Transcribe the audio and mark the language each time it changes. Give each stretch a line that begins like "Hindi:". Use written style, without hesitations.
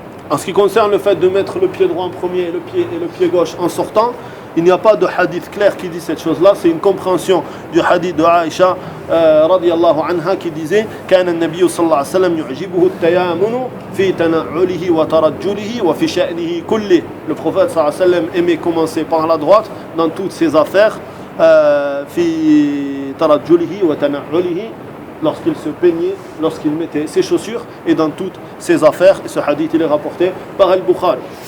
French: En ce qui concerne le fait de mettre le pied droit en premier et le pied gauche en sortant, il n'y a pas de hadith clair qui dit cette chose-là. C'est une compréhension du hadith de Aïcha radiyallahu anha qui disait
Arabic: كان النبي صلى الله عليه وسلم يعجبه التيامن في تنعله وترجله وفي شأنه كله.
French: Le prophète
Arabic: صلى الله عليه وسلم
French: aimait commencer par la droite dans toutes ses affaires,
Arabic: في ترجله وتنعله,
French: lorsqu'il se peignait, lorsqu'il mettait ses chaussures, et dans toutes ses affaires. Et ce hadith il est rapporté par Al-Bukhari.